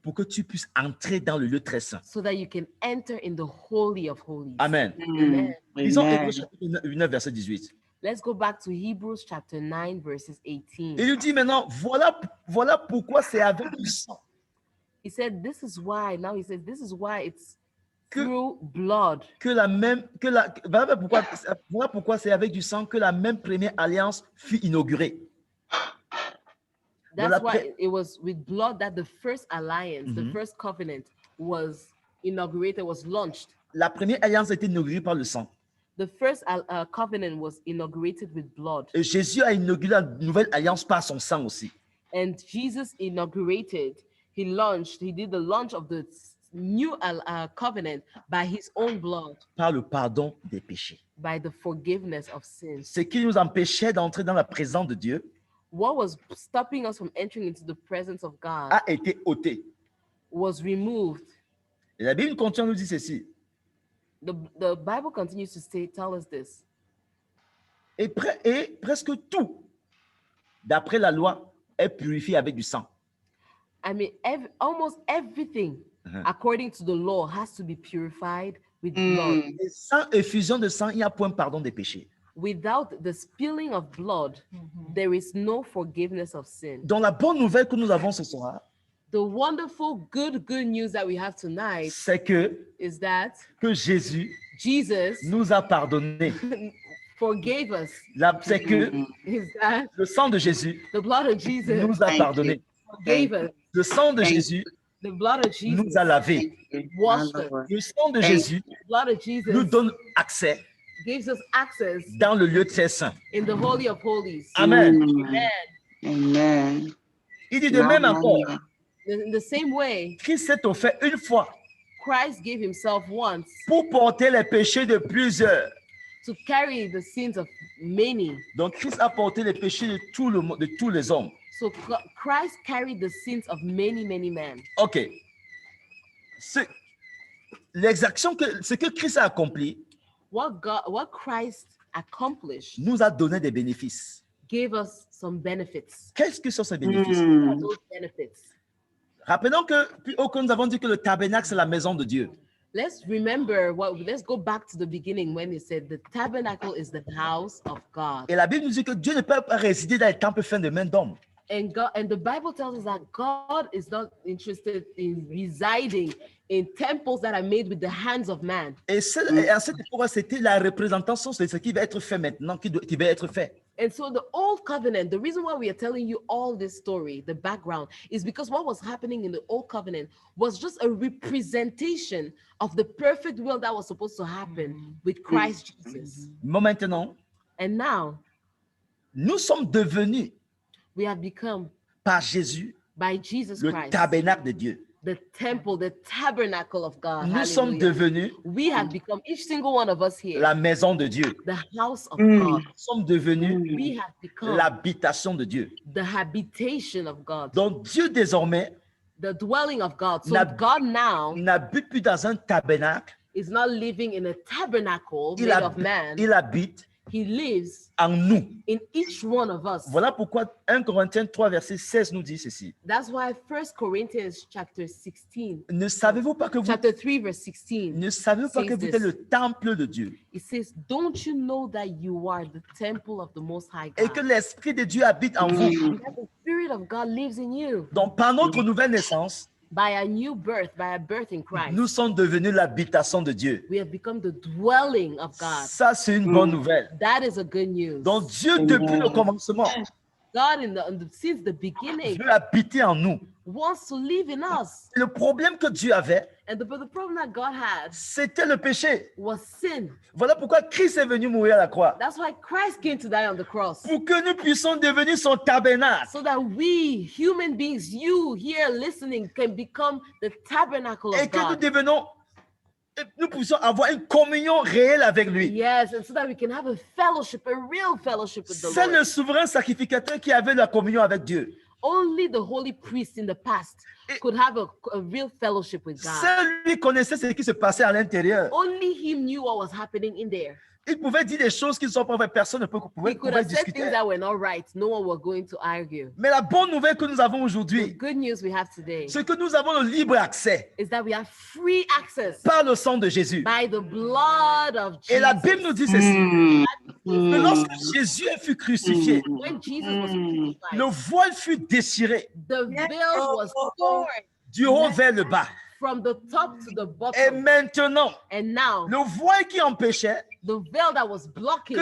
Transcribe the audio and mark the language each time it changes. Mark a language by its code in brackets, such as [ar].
[fr] pour que tu puisses entrer dans le lieu très saint. [en] so that you can enter in the Holy of Holies. Amen. Amen. [fr] Lisons Amen. Hébreux chapitre 9, verset 18. [en] Let's go back to Hebrews chapter 9, verses 18. [fr] Il nous dit maintenant, voilà pourquoi c'est avec du sang [en] He said, this is why, now he says, this is why it's [fr] Que- [en] through blood. [fr] voilà pourquoi c'est avec du sang que la même première alliance fut inaugurée. [en] That's [fr] Voilà, [en] why it was with blood that the first alliance, the Mhm. first covenant was inaugurated, was launched. [fr] La première alliance a été inaugurée par le sang. [en] The first covenant was inaugurated with blood. [fr] Et Jésus a inauguré la nouvelle alliance par son sang aussi. [en] And Jesus inaugurated, he did the launch of the new covenant by his own blood, [fr] Par le pardon des péchés. [en] by the forgiveness of sins. [fr] Ce qui nous empêchait d'entrer dans la présence de Dieu [en] What was stopping us from entering into the presence of God [fr] a été ôté. [en] was removed. [fr] Et la Bible continue à nous dire ceci. [en] The Bible continues to tell us this. [fr] Et presque tout, d'après la loi, est purifié avec du sang. [en] I mean, almost everything, Uh-huh. according to the law, has to be purified with blood. [fr] Et sans effusion de sang, il n'y a point pardon des péchés. [en] Without the spilling of blood, there is no forgiveness of sin. [fr] Donc la bonne nouvelle que nous avons ce soir, [en] The wonderful, good news that we have tonight [fr] c'est que [en] is that [fr] Jésus [en] Jesus [fr] nous a pardonné. [en] forgave us. [fr] C'est que [en] Is that [fr] le sang de Jésus [en] the blood of Jesus [fr] nous a [en] Thank you. [fr] pardonné. [en] forgave us. [fr] Le sang de [en] Thank [fr] Jésus [en] The blood of Jesus [fr] nous a lavés. [en] washed us. [fr] Le sang de [en] Thank [fr] Jésus [en] The blood of Jesus [fr] nous donne accès [en] gives us access [fr] dans le lieu très saint. [en] in the Holy of Holies. [fr] Amen. [en] Amen. [fr] Il dit de même encore, [en] In the same way, [fr] Christ s'est offert une fois [en] Christ gave himself once [fr] pour porter les péchés de plusieurs. [en] to carry the sins of many. [fr] Donc Christ a porté les péchés de tout le monde, de tous les hommes. [en] So Christ carried the sins of many, many men. Ok. [fr] L'exaction ce que Christ a accompli [en] What Christ accomplished [fr] nous a donné des bénéfices. [en] gave us some benefits. [fr] Qu'est-ce que sont ces bénéfices? [en] What are those benefits? [fr] Rappelons que plus haut que nous avons dit que le tabernacle c'est la maison de Dieu. [en] Let's go back to the beginning when it said the tabernacle is the house of God. [fr] Et la Bible nous dit que Dieu ne peut pas résider dans les temples faits de main d'homme. [en] And the Bible tells us that God is not interested in residing in temples that are made with the hands of man. [fr] Et à cette époque, c'était la représentation de ce qui va être fait maintenant, qui va être fait. [en] And so the old covenant, the reason why we are telling you all this story, the background, is because what was happening in the old covenant was just a representation of the perfect will that was supposed to happen with Christ Jesus. [fr] Mais maintenant, [en] And now [fr] nous sommes devenus [en] we have become, [fr] par Jésus [en] by Jesus [fr] le [en] Christ, [fr] tabernacle de Dieu. [en] the temple, the tabernacle of God. [fr] Nous sommes [en] Hallelujah. [fr] devenus [en] We have become, each single one of us here, [fr] la maison de Dieu. [en] the house of God. [fr] Nous sommes devenus [en] We have become [fr] l'habitation de Dieu. [en] the habitation of God, [fr] Donc Dieu désormais [en] the dwelling of God. So [fr] N'hab- [en] God now [fr] n'habite plus dans un tabernacle, [en] is not living in a tabernacle made of man. [fr] il habite [en] He lives [fr] en nous. [en] in each one of us. [fr] Voilà pourquoi 1 Corinthiens 3, verset 16 nous dit ceci. [en] That's why 1 Corinthians chapter 16, [fr] Ne savez-vous pas que vous, [en] chapter 3, verse 16, [fr] ne savez-vous pas que vous êtes le temple de Dieu [en] it says, don't you know that you are the temple of the Most High [fr] et que [en] God? [fr] l'Esprit de Dieu habite en vous? [en] And that the Spirit of God lives in you. [fr] Donc par notre nouvelle naissance, [en] By a new birth, by a birth in Christ, [fr] nous sommes devenus l'habitation de Dieu. [en] we have become the dwelling of God. [fr] Ça, c'est une bonne nouvelle. [en] That is a good news. [fr] Donc Dieu, depuis le commencement, [en] God, since the beginning, [fr] veut habiter en nous. [en] wants to live in us. [fr] Le problème que Dieu avait, [en] And the problem that God had [fr] c'était le péché. [en] was sin. [fr] Voilà pourquoi Christ est venu mourir à la croix. [en] That's why Christ came to die on the cross. [fr] Pour que nous puissions devenir son tabernacle. [en] So that we, human beings, you here listening, can become the tabernacle [fr] Et [en] of [fr] que nous [en] God. [fr] devenons, nous puissions avoir une communion réelle avec lui. [en] Yes, and so that we can have a fellowship, a real fellowship with the [fr] C'est le [en] Lord. [fr] souverain sacrificateur qui avait la communion avec Dieu. [en] Only the holy priest in the past could have a real fellowship with God. [fr] Seul lui connaissait ce qui se passait à l'intérieur. [en] Only him knew what was happening in there. [fr] Il pouvait dire des choses qui ne sont pas vraies. Personne ne pouvait [en] He could have said things that were not right. No one was going to argue. [fr] Mais la bonne nouvelle que nous avons [en] The [fr] aujourd'hui, [en] good news we have today [fr] c'est que nous avons le libre accès [en] is that we have free access [fr] par le sang de Jésus. [en] by the blood of [fr] Et la Bible nous [en] Jesus. [fr] dit ceci, que lorsque Jésus fut crucifié, [en] When Jesus was crucified, [fr] le voile fut déchiré [en] the veil was torn [fr] du haut vers le bas. [en] from the top to the [fr] Et [en] bottom. [fr] maintenant, [en] And now, [fr] le voile qui empêchait [en] the veil that was blocking